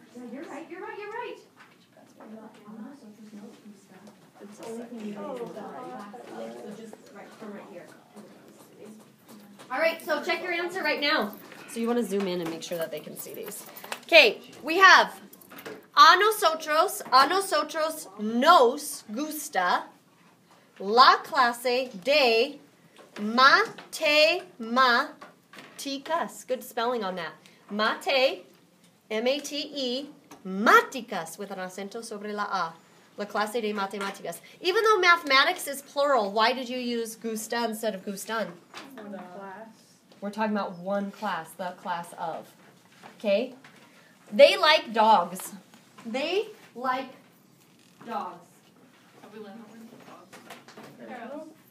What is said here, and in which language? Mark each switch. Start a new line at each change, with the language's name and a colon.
English: You're right. It's the only thing you can do. So just from right here. All right, so check your answer right now. So you want to zoom in and make sure that they can see these. Okay, we have a
Spanish: nosotros nos gusta la clase de matemáticas.
English: Good spelling on that. Mate, M-A-T-E, máticas, with an
Spanish: acento sobre la A. La clase de matemáticas.
English: Even though mathematics is plural, why did you use gusta instead of gustan? For the class. We're talking about one class, the class of. Okay? They like dogs. They like dogs. Have we learned how to read dogs?